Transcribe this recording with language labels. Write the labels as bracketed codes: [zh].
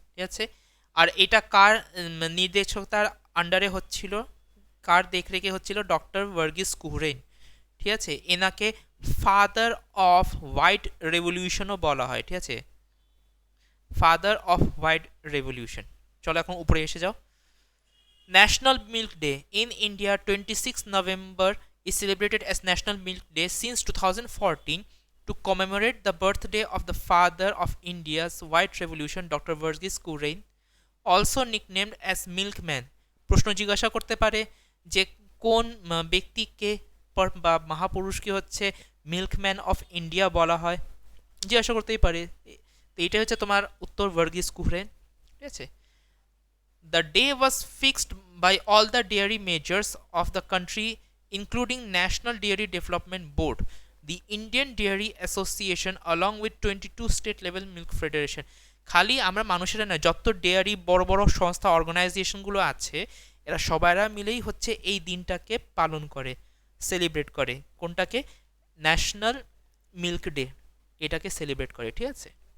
[bn] ঠিক আছে, আর এটা কার নির্দেশকতার আন্ডারে হচ্ছিল, কার দেখরেখে হচ্ছিল? ডক্টর ভার্গিস কুহরেইন। ঠিক আছে, এনাকে ফাদার অফ হোয়াইট রেভলিউশনও বলা হয়, ঠিক আছে, ফাদার অফ হোয়াইট রেভলিউশন। চলো এখন উপরে এসে যাও। [en] National milk day in India 26 November is celebrated as National Milk Day since 2014 to commemorate the birthday of the father of India's White Revolution, Dr. Verghese Kurien, also nicknamed as Milkman। [bn] প্রশ্ন জিজ্ঞাসা করতে পারে যে কোন ব্যক্তিকে বা মহাপুরুষকে হচ্ছে milkman of India বলা হয়, জিজ্ঞাসা করতেই পারে। তো এটা হচ্ছে তোমার উত্তর, ভার্গিস কুরিয়েন, ঠিক আছে। [en] The day was fixed by all the dairy majors of the country, including National Dairy Development Board, the Indian Dairy Association, along with 22 state level milk federation। [bn] খালি আমরা মানুষেরা না, যত ডেয়ারি বড় বড় সংস্থা অর্গানাইজেশনগুলো আছে, এরা সবাইরা মিলেই হচ্ছে এই দিনটাকে পালন করে, সেলিব্রেট করে। কোনটাকে? ন্যাশনাল মিল্ক ডে, এটাকে সেলিব্রেট করে, ঠিক আছে।